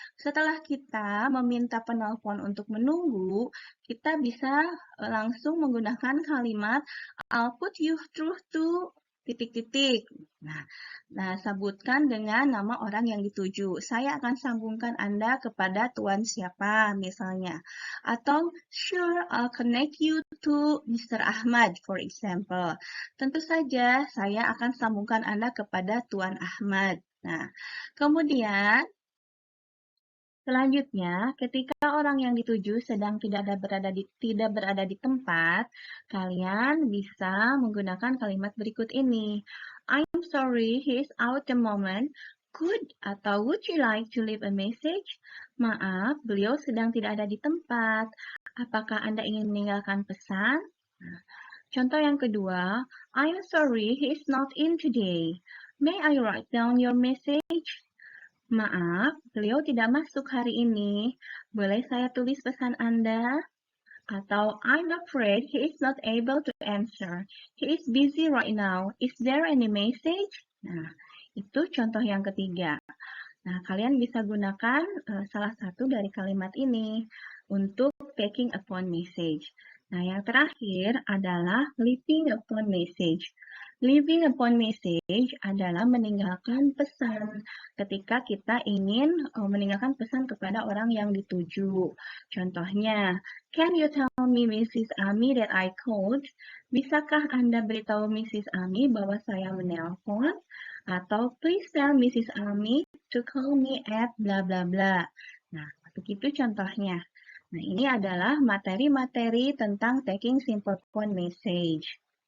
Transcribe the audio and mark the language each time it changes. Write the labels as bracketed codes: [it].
[id] Setelah kita meminta penelpon untuk menunggu, kita bisa langsung menggunakan kalimat [en] I'll put you through to [id] titik-titik. Nah, sebutkan dengan nama orang yang dituju. Saya akan sambungkan Anda kepada Tuan siapa, misalnya. [en] Atau, sure, I'll connect you to Mr. Ahmad, for example. [id] Tentu saja, saya akan sambungkan Anda kepada Tuan Ahmad. Nah, kemudian selanjutnya, ketika orang yang dituju sedang tidak berada di tempat, kalian bisa menggunakan kalimat berikut ini. [en] I'm sorry, he is out the moment. Could atau would you like to leave a message? [id] Maaf, beliau sedang tidak ada di tempat. Apakah Anda ingin meninggalkan pesan? Nah, contoh yang kedua, [en] I'm sorry, he is not in today. May I write down your message? [id] Maaf, beliau tidak masuk hari ini. Boleh saya tulis pesan Anda? [en] Atau, I'm afraid he is not able to answer. He is busy right now. Is there any message? [id] Nah, itu contoh yang ketiga. Nah, kalian bisa gunakan salah satu dari kalimat ini untuk [en] taking a phone message. [id] Nah, yang terakhir adalah [en] leaving a phone message. Leaving a phone message [id] adalah meninggalkan pesan ketika kita ingin meninggalkan pesan kepada orang yang dituju. [en] Contohnya, can you tell me Mrs. Ami that I called? [id] Bisakah Anda beritahu [en] Mrs. [id] Ami bahwa saya menelpon? Atau [en] please tell [id] Mrs. [en] Ami to call me at bla bla bla. [id] Nah, begitu contohnya. Nah, ini adalah materi-materi tentang [en] taking simple phone message.